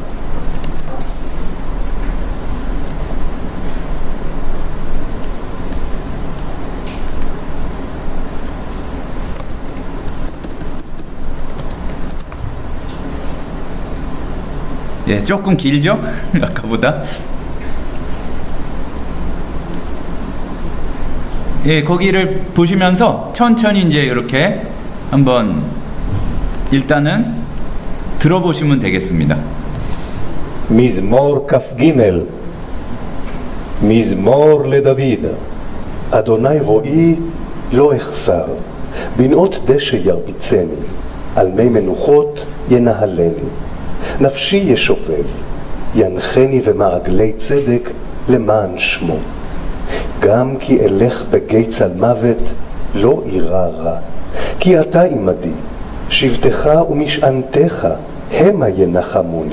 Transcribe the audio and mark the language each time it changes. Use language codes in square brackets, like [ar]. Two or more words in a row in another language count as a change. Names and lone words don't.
[ko] 예, 조금 길죠? 아까보다. 예, 거기를 보시면서 천천히 이제 이렇게 한번 일단은 들어보시면 되겠습니다. [he] מזמור כ"ג מזמור לדוד אדוני רואי לא אחסר בנאות דשא ירביצני על מי מנוחות ינהלני נפשי ישובב ינחני במעגלי צדק למען שמו גם כי אלך בגיא צלמוות לא אירא רע כי אתה עמדי שבטך ומשענתך המה ינחמוני.